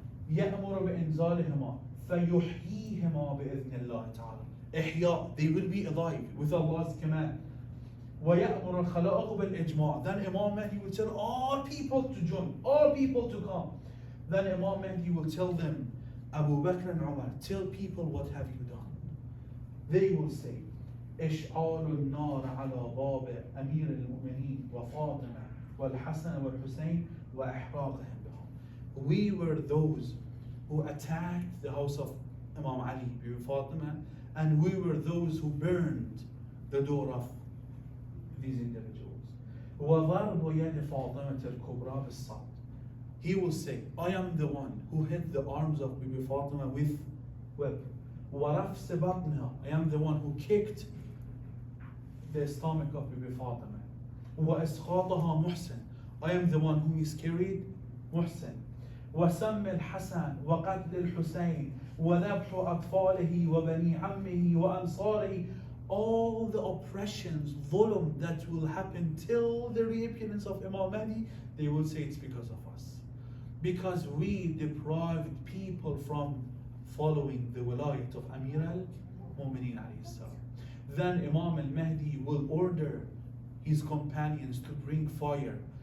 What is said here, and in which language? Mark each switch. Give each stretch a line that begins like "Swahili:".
Arabic: يأمر بإنزالهما فيحييهما بإذن الله تعالى. إحياء,
English: they will be alive with Allah's command.
Arabic: ويأمر الخلائق بالإجماع.
English: Then Imam Mahdi will tell all people to join, all people to come. Then Imam Mahdi will tell them, Abu Bakr and Umar, tell people what have you done. They will say,
Arabic: إشعال النار على باب أمير المؤمنين وفاطمة والحسن والحسين وإحراقهم بهم.
English: We were those who attacked the house of Imam Ali, Fatima, and we were those who burned the door of these individuals.
Arabic: وضرب يد فاطمة الكبرى بالصوت.
English: He will say, I am the one who hit the arms of Bibi Fatima with whip.
Arabic: ورفس بطنها.
English: I am the one who kicked the stomach of Bibi Fatima.
Arabic: وإسقاطها محسن.
English: I am the one who miscarried محسن.
Arabic: وسم الحسن وقتل الحسين وذبح أطفاله وبني عمه وأنصاره.
English: All the oppressions, ظلم that will happen till the reappearance of Imam Mahdi, they will say it's because of us. Because we deprived people from following the wilayat of Amir al-Mu'mineen alayhi salam. Then Imam al-Mahdi will order his companions to bring fire.